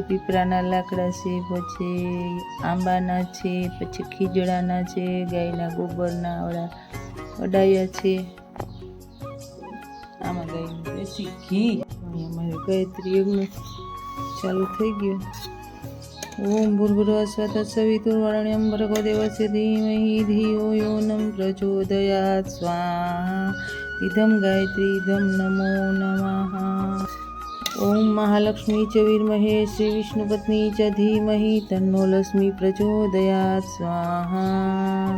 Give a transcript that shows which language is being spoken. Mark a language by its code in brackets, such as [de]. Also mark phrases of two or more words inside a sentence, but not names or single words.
[gu] પીપળાના લાકડા છે, પછી આંબાના છે, પછી ખીજડાના છે, ગાયના ગોબરના અડાયા છે. આમાં ગાયનું દેશી ઘી અમારે ગાયત્રી યજ્ઞ ચાલુ થઈ ગયો. [sa] ओम भूर्भुवः स्वतः सवितुर्वरेण्यं भर्गो देवस्य धीमहि धियो यो न प्रचोदयात् स्वाहा. इदं गायत्री इदं नमो नमः. ओम महालक्ष्मी च विद्महे श्री विष्णुपत्नी च धीमहि तन्नो लक्ष्मी प्रचोदयात् स्वाहा.